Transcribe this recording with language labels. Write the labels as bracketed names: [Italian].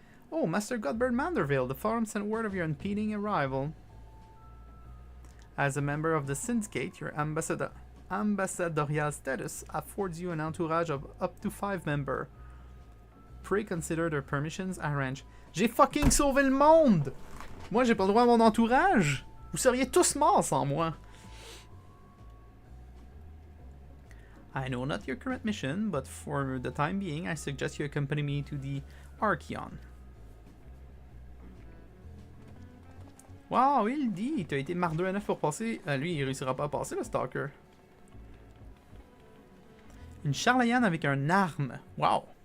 [English] Oh, Master Godbert Manderville, the forum sent word of your impending arrival. As a member of the Syndicate, your ambassadorial status affords you an entourage of up to 5 members. Pray consider their permissions arranged. [French] J'ai fucking sauvé le monde! Moi, j'ai pas le droit à mon entourage? Vous seriez tous morts sans moi. [English] I know not your current mission, but for the time being, I suggest you accompany me to the Archeon. [French] Wow, il dit, t'as été marre 2 à 9 pour passer. Lui, il réussira pas à passer, le Stalker. Une Charlayan avec un arme. Wow.